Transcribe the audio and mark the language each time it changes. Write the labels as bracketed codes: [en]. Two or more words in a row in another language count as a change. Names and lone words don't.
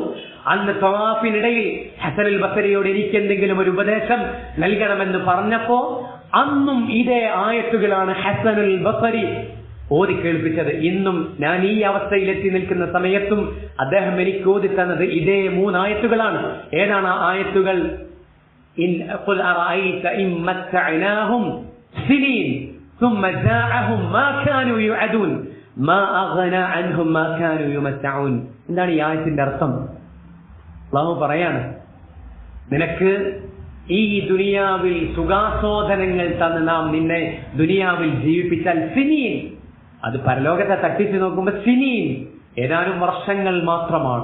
[ml] അന്ന് തവാഫിനിടയിൽ ഹസനുൽ ബസരിയോട് എനിക്ക് എന്തെങ്കിലും ഒരു ഉപദേശം നൽകണമെന്ന് പറഞ്ഞപ്പോ അന്നും ഇതേ ആയത്തുകളാണ് ഹസനുൽ ബസരി ഓതി കേൾപ്പിച്ചത്. ഇന്നും ഞാൻ ഈ അവസ്ഥയിലെത്തി നിൽക്കുന്ന സമയത്തും അദ്ദേഹം എനിക്ക് ഓതി തന്നത് ഇതേ 3 ആയത്തുകളാണ്. ഏതാണ് ആ ആയത്തുകൾ? [ar] قل أرأيت إن متعناهم سنين ثم جاءهم ما كانوا يوعدون ما أغنى عنهم ما كانوا يمتعون. [ml] എന്താണ് ഈ ആയത്തിന്റെ അർത്ഥം? അല്ലാഹു പറയാണ്, നിനക്ക് ഈ ദുനിയാവിൽ സുഖാസ്വാദനങ്ങൾ തന്ന് നാം നിന്നെ ദുനിയാവിൽ ജീവിപ്പിച്ചാൽ സിനീൻ, അത് പരലോകത്തെ തട്ടിച്ചു നോക്കുമ്പോൾ സിനീൻ ഏതാനും വർഷങ്ങൾ മാത്രമാണ്.